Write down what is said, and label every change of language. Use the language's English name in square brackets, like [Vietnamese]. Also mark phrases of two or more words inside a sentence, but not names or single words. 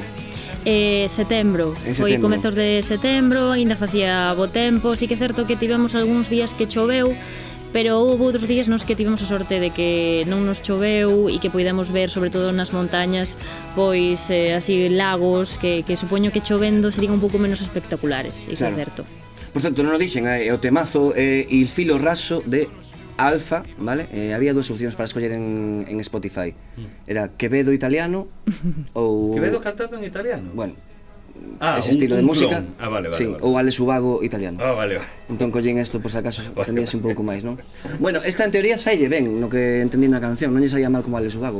[Galician] Setembro, foi comezos de setembro, ainda facía bo tempo, si que é certo que tivemos algúns días que choveu, pero houve outros días nos que tivemos a sorte de que non nos choveu e que poidemos ver, sobre todo nas montañas, pois así lagos que supoño que chovendo serían un pouco menos espectaculares, iso claro. É certo. Por certo, non o dixen, o temazo Il filo raso de Alfa, vale? Había dúas opcións para escoller en Spotify. Era Quevedo italiano ou... Quevedo cantando en italiano? Bueno, ese un estilo de música. clon. Vale. Sí, vale. ou Alex Ubago italiano. Vale. Entón collín isto por si acaso Vale. entendías un pouco máis, non? Bueno, esta en teoría saille ben, no que entendí na canción, non lle saía mal como Alex Ubago.